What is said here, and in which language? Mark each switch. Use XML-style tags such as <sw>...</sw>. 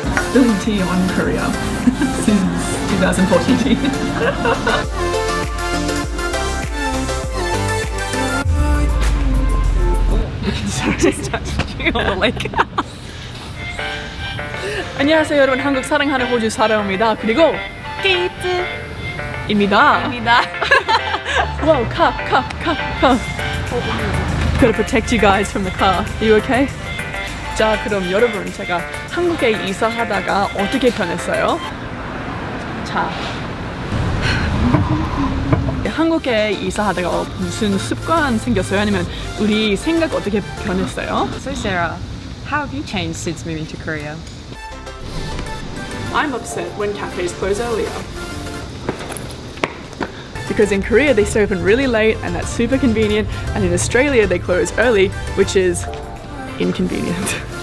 <en>Spilling tea on Korea since 2014. Just touched you on the leg.</en> <ko>안녕하세요 여러분, 한국 사랑하는 호주사라입니다. 그리고 케이트입니다. Whoa, car.</ko> <en>Gotta protect you guys from the car. Are you okay?</en> <ko>자, 그럼 여러분, 제가 한국에 이사하다가 어떻게 변했어요? 자, 한국에 이사하다가 무슨 습관 생겼어요? 아니면 우리 생각 어떻게 변했어요?</ko> <en>So Sarah, how have you changed since moving to Korea? I'm upset when cafes close earlier. Because in Korea they stay open really late and that's super convenient, and in Australia they close early, which is inconvenient.</en>